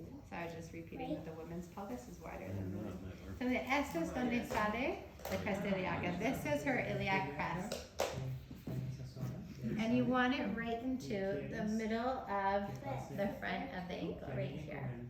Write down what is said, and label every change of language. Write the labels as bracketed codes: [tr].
[en] So I was just repeating that the women's pelvis is wider than the men's. [es] So esto es donde sale [en] the crest [es] iliaca. [en] This is her iliac crest. [es] En esa zona. [en] And you want it right into the middle of the front of the ankle, right here.